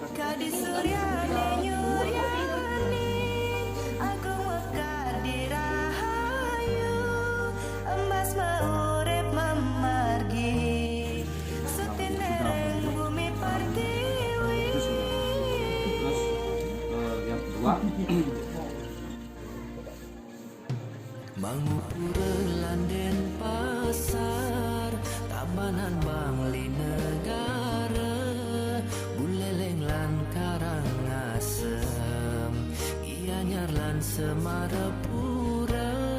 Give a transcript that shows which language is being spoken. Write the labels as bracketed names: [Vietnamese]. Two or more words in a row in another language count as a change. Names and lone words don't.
[Balinese] di suryane nyuryani agung mekar dirahayu emas maurip memargi sutinereng bumi pertiwi. [Indonesian] Terus yang kedua [Balinese] Mangupura landen pasar Tabanan Bangli negara Buleleng lan Karangasem Gianyar lan Semarapura